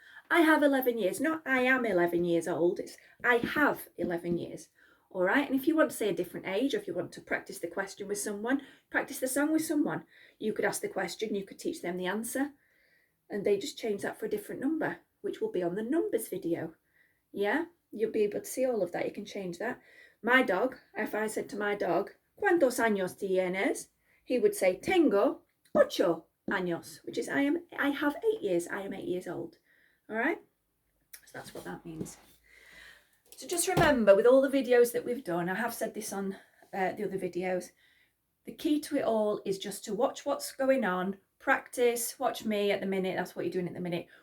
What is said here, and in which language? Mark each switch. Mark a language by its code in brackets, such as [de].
[en] I have 11 years, not I am 11 years old. It's I have 11 years. All right. And if you want to say a different age, or if you want to practice the question with someone, practice the song with someone. You could ask the question, you could teach them the answer, and they just change that for a different number, which will be on the numbers video. Yeah, you'll be able to see all of that. You can change that. My dog, if I said to my dog, [es] ¿Cuántos años tienes? [en] He would say, [es] Tengo 8 años, [en] which is I have 8 years. I am 8 years old. All right, so that's what that means. So just remember, with all the videos that we've done, I have said this on the other videos, the key to it all is just to watch what's going on, practice, watch me at the minute. That's what you're doing at the minute.